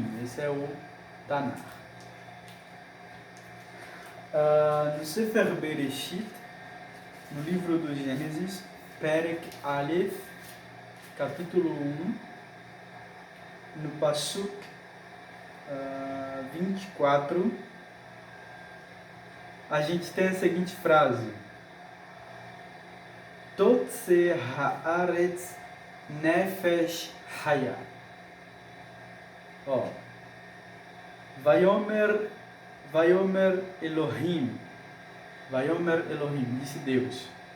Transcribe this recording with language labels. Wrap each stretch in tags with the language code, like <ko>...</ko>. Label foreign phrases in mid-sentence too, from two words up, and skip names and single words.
<pt>Esse é o Tanakh. No</pt> <he>ספר בראשית,</he> <pt>no livro do Gênesis,</pt> <he>פרק אלף,</he> <pt>capítulo 1, no Pasuk 24, a gente tem a seguinte frase:</pt> <he>תוצא הארץ נפש חיה. Ó, ויאמר אלהים,</he> <pt>disse Deus,</pt>